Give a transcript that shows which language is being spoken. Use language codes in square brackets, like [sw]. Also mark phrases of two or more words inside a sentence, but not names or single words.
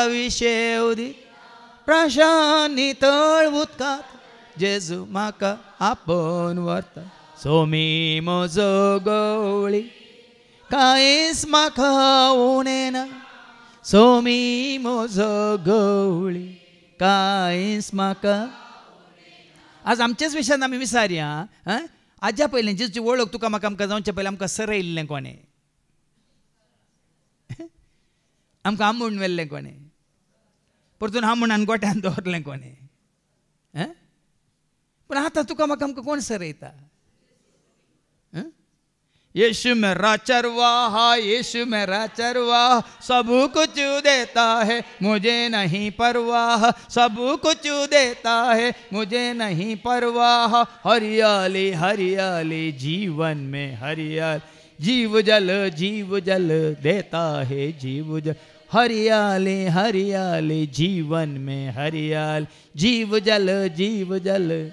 [kok] विशेव दी प्रशांत नितळ उदकांत जेजू म्हाका आपोवन व्हरता सोमी म्हजो गवळी कांयच म्हाका उणें ना सोमी म्हजो गवळी कांयच म्हाका आज आमच्याच विशयान आमी विचारया हाज्या पयलीं जेजूची वळख तुका म्हाका आमकां जावचे पयलीं आमकां सरयल्लें कोणें आमकां हांबून व्हेल्लें कोणें परतून हांबून गोट्यान दवरलें कोणें पूण आतां तुका म्हाका आमकां कोण सरयता [hi] यीशु मेरा चरवाहा यीशु मेरा चरवाहा सब कुछ देता है मुझे नहीं परवाह सब कुछ देता है मुझे नहीं परवाह हरियाली हरियाली जीवन में हरियाली जीव जल देता है जीव जल हरियाली हरियाली जीवन में हरियाली जीव जल